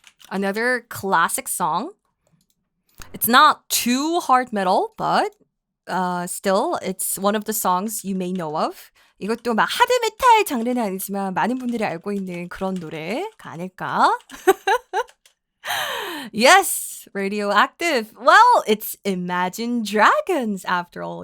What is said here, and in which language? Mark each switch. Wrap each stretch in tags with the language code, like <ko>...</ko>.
<en>Another classic song. It's not too hard metal, but still, it's one of the songs you may know of.</en> <ko>이것도 막 하드 메탈 장르는 아니지만 많은 분들이 알고 있는 그런 노래가 아닐까?</ko> <en>Yes, radioactive. Well, it's Imagine Dragons after all.</en>